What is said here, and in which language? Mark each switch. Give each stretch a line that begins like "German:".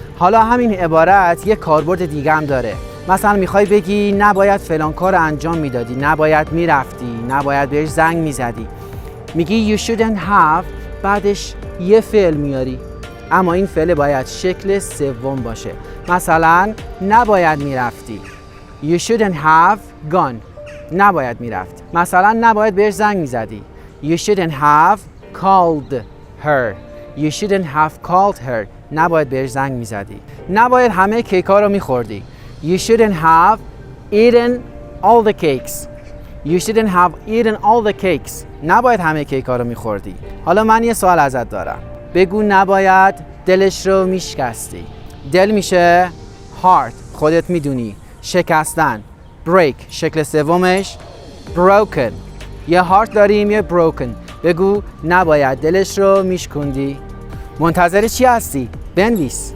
Persian: حالا همین عبارت یک کاربرد دیگه هم داره. مثلا میخوای بگی نباید فلان کار انجام میدادی، نباید میرفتی، نباید بهش زنگ میزدی. میگی
English: you shouldn't have،
Persian: بعدش یه فعل میاری، اما این فعل باید شکل سوم باشه. مثلا نباید میرفتی.
English: You shouldn't have gone.
Persian: نباید میرفت. مثلا نباید بهش زنگ میزدی.
English: You shouldn't have called her. You shouldn't have called her.
Persian: نباید بهش زنگ میزدی. نباید همه کیک‌ها رو میخوردی.
English: You shouldn't have eaten all the cakes. You shouldn't have eaten all the cakes.
Persian: نباید همه کیک‌ها رو میخوردی. حالا من یه سوال ازت دارم. بگو نباید دلش رو میشکستی. دل میشه heart، خودت میدونی. شکستن break، شکل سومش broken. یه heart داریم یه broken. بگو نباید دلش رو میشکوندی. منتظر چی هستی؟ بنویس.